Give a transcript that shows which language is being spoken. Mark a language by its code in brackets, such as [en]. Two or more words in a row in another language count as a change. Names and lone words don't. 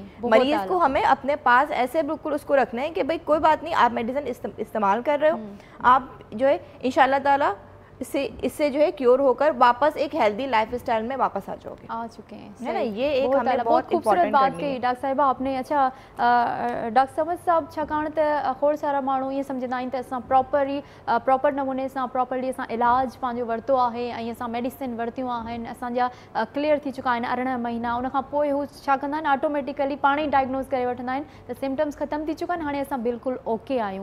[ur] مریض کو ہمیں اپنے پاس ایسے بالکل اس کو رکھنا ہے کہ بھئی کوئی بات نہیں, آپ میڈیسن استعمال کر رہے ہو, آپ جو ہے انشاءاللہ تعالیٰ اس سے جو ہے کیور ہو کر واپس ایک [en] healthy life style [ur] میں واپس آ چکے ہیں, ہے نا. یہ ایک ہمیں بہت خوبصورت بات کہی ڈاکٹر صاحبہ آپ نے. [sd] اچھا ڈاکٹر سمجھ صاحب چھاکاڻ ته खोड़ सारा माण्हू ईअं सम्झंदा आहिनि त असां प्रॉपर नमूने सां प्रॉपर्ली असां इलाज पंहिंजो वरितो आहे ऐं असां मेडिसिन वरितियूं आहिनि, असांजा क्लियर थी चुका आहिनि 18 महीना, उनखां पोइ हू छा कंदा आहिनि ऑटोमेटिकली पाण ई डायग्नोस करे वठंदा आहिनि त सिम्टम्स ख़तम थी चुका आहिनि, हाणे असां बिल्कुलु ओके आहियूं.